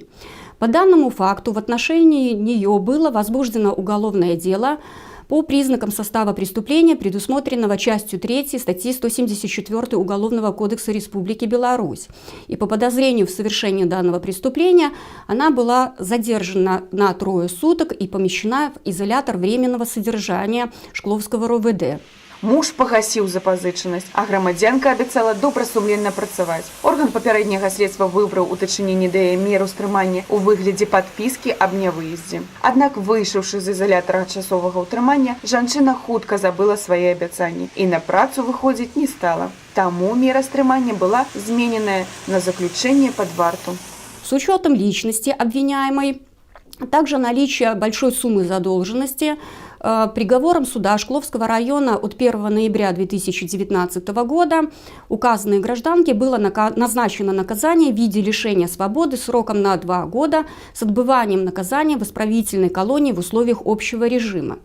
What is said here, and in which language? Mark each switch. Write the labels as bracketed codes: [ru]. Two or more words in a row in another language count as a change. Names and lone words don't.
[ru] По данному факту в отношении нее было возбуждено уголовное дело по признакам состава преступления, предусмотренного частью 3 статьи 174 Уголовного кодекса Республики Беларусь. И по подозрению в совершении данного преступления она была задержана на 3 суток и помещена в изолятор временного содержания Шкловского РОВД. [be] Муж пагасіў запазычанасць, а грамадзянка абяцала добрасумленна працаваць. Орган папярэдняга следства выбраў у дачыненні да яе меру стрымання ў выглядзе падпіскі аб нявыездзе. Аднак, выйшаўшы з ізалятара часовага ўтрымання, жанчына хутка забыла свае абяцанні і на працу выходзіць не стала. Таму мера стрымання была змененая на заключение под варту. [ru] С учетом личности обвиняемой, а также наличия большой суммы задолженности, приговором суда Шкловского района от 1 ноября 2019 года указанной гражданке было назначено наказание в виде лишения свободы сроком на 2 года с отбыванием наказания в исправительной колонии в условиях общего режима.